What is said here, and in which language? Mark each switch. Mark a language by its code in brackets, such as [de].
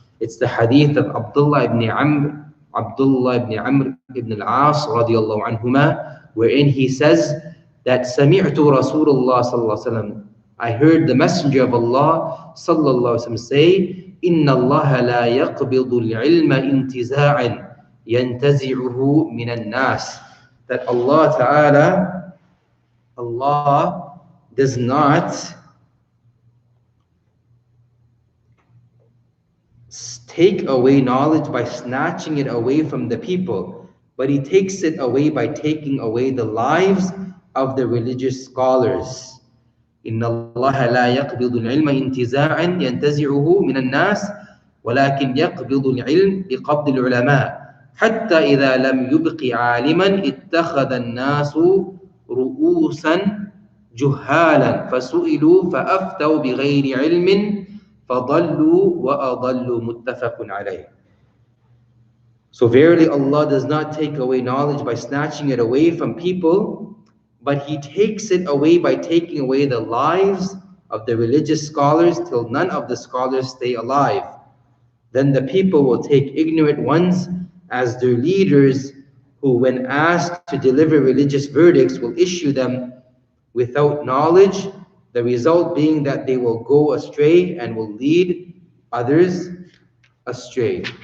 [en] It's the hadith of Abdullah ibn Amr ibn al-As radiallahu anhuma, wherein he says that [ar] سمعت رسول الله صلى الله عليه وسلم, [en] I heard the Messenger of Allah sallallahu alaihi wasallam say, [ar] إن الله لا يقبض العلم انتزاعا ينتزعه من الناس, [en] that Allah does not take away knowledge by snatching it away from the people, but He takes it away by taking away the lives of the religious scholars. [ar] إن الله لا يقبض العلم انتزاعا ينتزعه من الناس ولكن يقبض العلم بقبض العلماء حتى إذا لم يبق عالما اتخذ الناس رؤوسا جهالا فسئلوا فأفتوا بغير علم فضلوا وأضلوا متفق عليه. [en] So verily Allah does not take away knowledge by snatching it away from people, but He takes it away by taking away the lives of the religious scholars till none of the scholars stay alive. Then the people will take ignorant ones as their leaders, who when asked to deliver religious verdicts will issue them without knowledge, the result being that they will go astray and will lead others astray.